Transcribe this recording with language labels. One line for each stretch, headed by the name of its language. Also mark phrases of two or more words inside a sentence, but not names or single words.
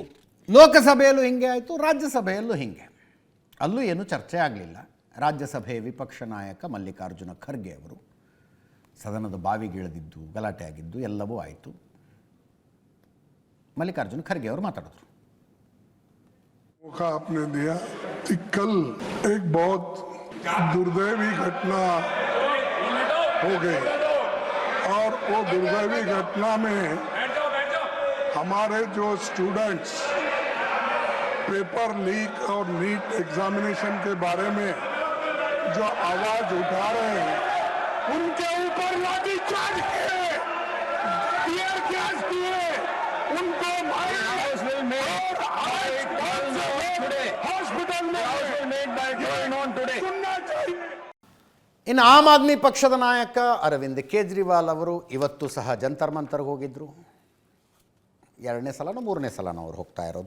Kannada: ಲೋಕಸಭೆಯಲ್ಲೂ ಹಿಂಗೆ ಆಯಿತು, ರಾಜ್ಯಸಭೆಯಲ್ಲೂ ಹಿಂಗೆ. ಅಲ್ಲೂ ಏನೂ ಚರ್ಚೆ ಆಗಲಿಲ್ಲ. ರಾಜ್ಯಸಭೆ ವಿಪಕ್ಷ ನಾಯಕ ಮಲ್ಲಿಕಾರ್ಜುನ ಖರ್ಗೆ ಅವರು ಸದನದ ಬಾವಿಗಿಳಿದಿದ್ದು, ಗಲಾಟೆ ಆಗಿದ್ದು ಎಲ್ಲವೂ ಆಯಿತು. ಮಲ್ಲಿಕಾರ್ಜುನ ಖರ್ಗೆ ಅವರು ಮಾತಾಡಿದ್ರು.
Hindi: मौका आपने दिया कि कल एक बहुत दुर्दैवी घटना हो गई और वो दुर्दैवी घटना में हमारे जो स्टूडेंट्स
English: paper leak
Hindi: और
English: NEET examination
Hindi: के बारे में जो आवाज उठा रहे हैं उनके ऊपर लाठीचार्ज किए,
English: tear gas
Hindi: किए, उनको मारा
Kannada: ಇನ್ನು ಆಮ್ ಆದ್ಮಿ ಪಕ್ಷದ ನಾಯಕ ಅರವಿಂದ್ ಕೇಜ್ರಿವಾಲ್ ಅವರು ಇವತ್ತು ಸಹ ಜಂತರ್ ಮಂತರ್ಗೆ ಹೋಗಿದ್ದರು. 2ನೇ ಸಲನೋ 3ನೇ ಸಲನೋ ಅವ್ರು ಹೋಗ್ತಾ ಇರೋದು.